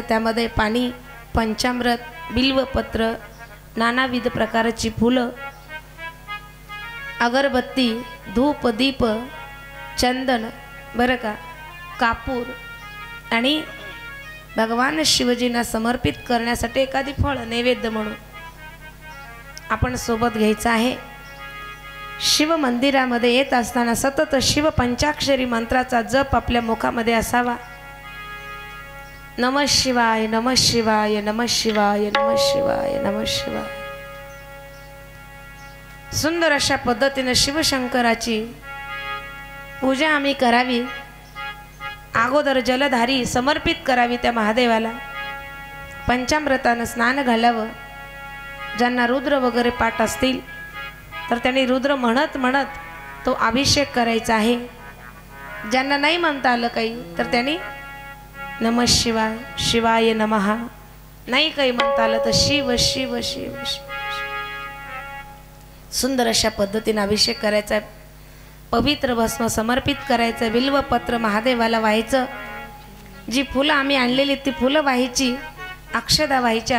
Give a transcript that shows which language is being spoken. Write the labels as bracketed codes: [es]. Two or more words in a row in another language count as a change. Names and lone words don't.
[mr] त्यामध्ये पाणी, पंचामृत, बिल्वपत्र, नानाविध प्रकारची फुलं, अगरबत्ती, धूप, दीप, चंदन बरं का, कापूर आणि भगवान शिवजींना समर्पित करण्यासाठी एखादी फळ नैवेद्य म्हणून आपण सोबत घ्यायचं आहे. शिव मंदिरामध्ये येत असताना सतत शिव पंचाक्षरी मंत्राचा जप आपल्या मुखामध्ये असावा. [sa] नमः शिवाय, नमः शिवाय, नमः शिवाय, नमः शिवाय, नमः शिवाय. [mr] सुंदर अशा पद्धतीने शिवशंकराची पूजा आम्ही करावी. अगोदर जलधारी समर्पित करावी त्या महादेवाला. पंचामृतानं स्नान घालावं. ज्यांना रुद्र वगैरे पाठ असतील तर त्यांनी रुद्र म्हणत म्हणत तो अभिषेक करायचा आहे. ज्यांना नाही म्हणता आलं काही तर त्यांनी [sa] नमः शिवाय, शिवाय नमः, [mr] नाही काही म्हणता आलं तर शिव शिव शिव शिव. सुंदर अशा पद्धतीने अभिषेक करायचा आहे. पवित्र भस्म समर्पित करायचं. बिल्वपत्र महादेवाला व्हायचं. जी फुलं आम्ही आणलेली ती फुलं व्हायची, अक्षदा व्हायच्या.